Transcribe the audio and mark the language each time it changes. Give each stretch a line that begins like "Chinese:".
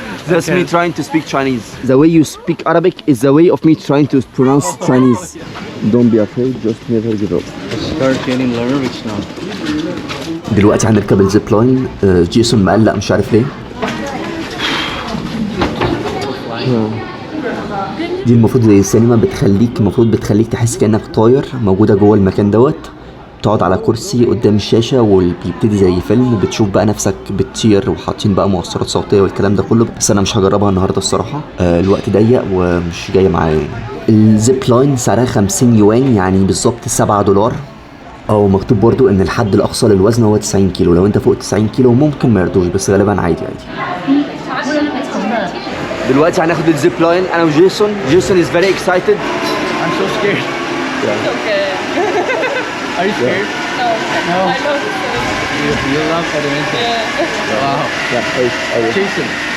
English: That's me trying to speak Chinese. The way you speak Arabic is the way of me trying to pronounce Chinese. Don't be afraid. Just never give up. Start getting nervous now.
Arabic: دلوقتي هنركب الزيب لاين. جيسون مقلق مش عارف ليه. دي المفروض زي السينما، بتخليك تحس كأنك طاير موجودة جوه المكان دوت. تقعد على كرسي قدام الشاشة وبيبتدي زي فيلم، بتشوف بقى نفسك بتطير، وحاطين بقى مؤثرات صوتية والكلام ده كله. بس انا مش هجربها النهارده الصراحة، الوقت ضيق ومش جاي معايا. الزيب لاين سعرها 50 يوان، يعني بالظبط $7. او مكتوب برضو ان الحد الاقصى للوزن هو 90 كيلو. لو انت فوق 90 كيلو ممكن ما يرضوش، بس غالبا عادي. دلوقتي هناخد الزيب لاين انا وجيسون.
English: Jason is very excited. I'm so scared. It's okay. Are you scared? No. I love it. You love adventure. Wow. Jason.